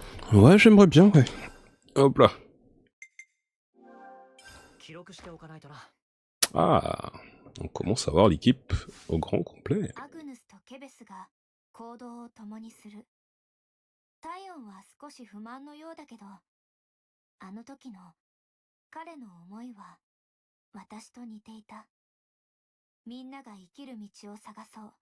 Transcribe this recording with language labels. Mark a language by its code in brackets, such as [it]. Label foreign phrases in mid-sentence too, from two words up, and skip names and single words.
[fr] Ouais, j'aimerais bien, ouais. Hop là. [ja] 記録しておかないとな。 [fr] Ah, on commence à voir l'équipe au grand complet. [ja] アグヌスとケベスが行動を共にする。タイオンは少し不満のようだけど、あの時の彼の思いは私と似ていた。みんなが生きる道を探そう。